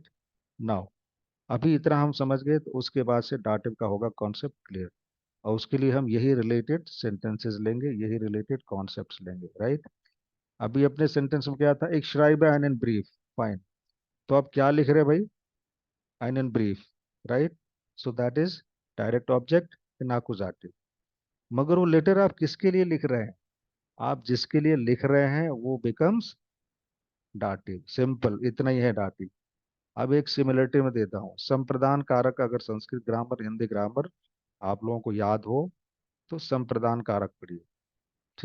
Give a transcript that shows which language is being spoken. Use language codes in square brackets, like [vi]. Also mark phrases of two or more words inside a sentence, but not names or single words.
[hi] now अभी इतना हम समझ गए, तो उसके बाद से दाटिव का होगा [en] concept clear, [hi] और उसके लिए हम यही [en] related sentences [hi] लेंगे, यही [en] related concepts [hi] लेंगे, राइट। अभी अपने सेंटेंस में क्या था, [de] ich schreibe einen Brief, [hi] फाइन। तो आप क्या लिख रहे हैं भाई, [de] einen brief, [en] right? So that is direct object in accusative। [hi] मगर वो लेटर आप किसके लिए लिख रहे हैं, आप जिसके लिए लिख रहे हैं वो [en] becomes dative, [hi] सिंपल इतना ही है डाटिव। अब एक सिमिलरिटी में देता हूँ, संप्रदान कारक, अगर [en] Sanskrit grammar Hindi grammar [hi] आप लोगों को याद हो तो संप्रदान कारक पढ़िए।